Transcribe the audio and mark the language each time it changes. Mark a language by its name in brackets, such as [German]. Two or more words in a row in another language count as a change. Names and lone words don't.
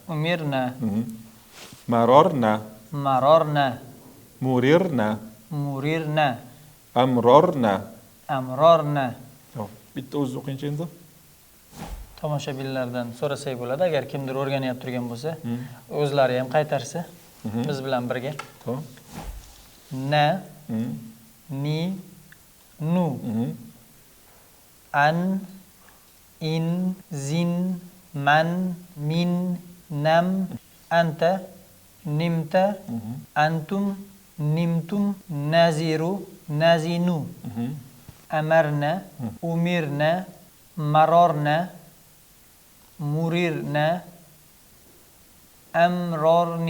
[Uzbek] Marorna. Murirna. Amrorna. Bitta o'zingiz o'qingchi endi. Tomoshabinlardan so'rasak bo'ladi, agar kimdir o'rganib turgan bo'lsa, o'zlari ham qaytarsa, biz bilan birga. Tamam. Na, ni, nu. An, in, zin, man, min, nam, anta, nimta, antum, nimtum, naziru, nazinu. Amarna, umirna, marorna, murirna, amrorni.